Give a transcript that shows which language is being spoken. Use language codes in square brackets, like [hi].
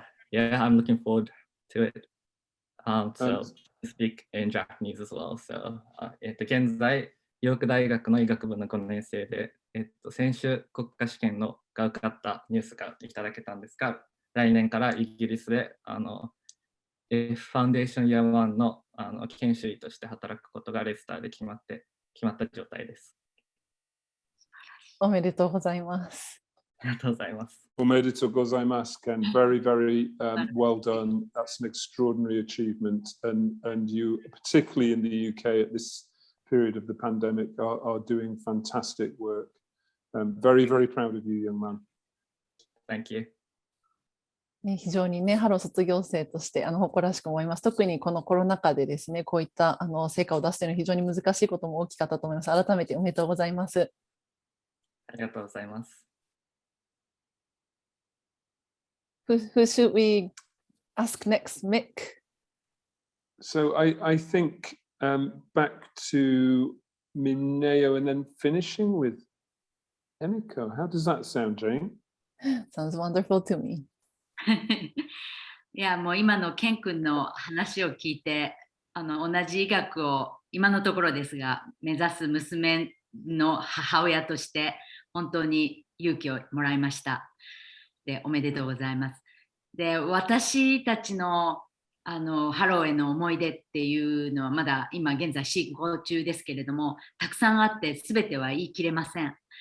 [en] Yeah, I'm looking forward to it. So I speak in Japanese as well. [ja] So 現在、ヨーク大学の医学部の5年生で、先週国家試験のが受かったニュースがいただけたんですが、来年からイギリスでF ファンデーションイヤー1の研修医として働くことがレスターで決まった状態です。おめでとうございます。ありがとうございます。おめでとうございます, Ken. [en] Very, very well done. That's an extraordinary achievement. And you, particularly in the UK at this period of the pandemic, are doing fantastic work. Very, very proud of you, young man. Thank you. [ja] 非常にね、ハロー卒業生として誇らしく思います。特にこのコロナ禍でですね、こういった成果を出すというのは非常に難しいことも大きかったと思います。改めておめでとうございます。ありがとうございます。 [en] Who should we ask next, Mick? So I think back to Mineo and then finishing with Emiko. How does that sound, Jane? Sounds wonderful to me. [ja] いや、もう今のケン君の話を聞いて、同じ医学を今のところですが目指す娘の母親として本当に勇気をもらいました。で、おめでとうございます。で、私たちのハローへの思い出っていうのはまだ今現在進行中ですけれども、たくさんあって全ては言い切れません。